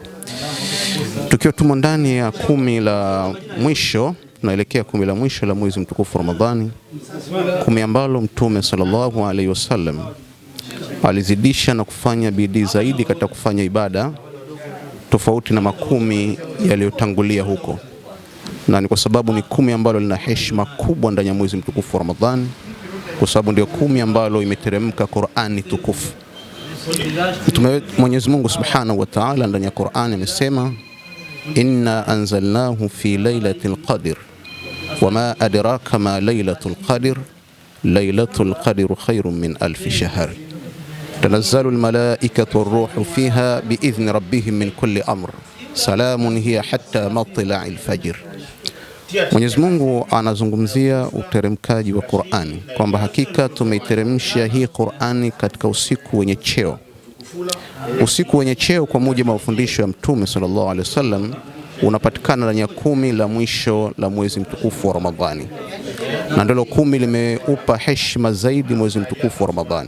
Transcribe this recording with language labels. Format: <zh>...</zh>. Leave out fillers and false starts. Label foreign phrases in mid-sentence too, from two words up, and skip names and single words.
<sw>Tukiwa tumo ndani ya 10 la mwisho, tunaelekea 10 la mwisho la mwezi mtukufu Ramadhani, 10 ambalo mtume</sw> <ar>صلى الله عليه وسلم</ar> <sw>alizidisha na kufanya bidii zaidi katika kufanya ibada tofauti na 10 yaliyotangulia huko. Na ni kwa sababu ni 10 ambalo lina heshima kubwa ndani ya mwezi mtukufu wa Ramadhani, kwa sababu ndio 10 ambalo imeteremka Qur'ani tukufu. Mwenyezi Mungu</sw> <ar>سبحانه وتعالى</ar> <sw>ndani ya Qur'ani amesema,</sw> <ar>إنا أنزلناه في ليلة القدر وما أدراك ما ليلة القدر ليلة القدر خير من ألف شهر تنزل الملائكة والروح فيها بإذن ربهم من كل أمر سلام هي حتى مطلع الفجر.</ar> <sw>Mwenyezi Mungu anazungumzia uteremkaji wa Qur'ani kwamba hakika tumeiteremsha hii Qur'ani katika usiku wenye cheo. Usiku wenye cheo kwa mujibu wa mafundisho ya Mtume</sw> <ar>صلى الله عليه وسلم</ar> <sw>unapatikana ndani ya 10 la mwisho la mwezi mtukufu wa Ramadhani, na ndilo 10 limeupa heshima zaidi mwezi mtukufu wa Ramadhani.</sw>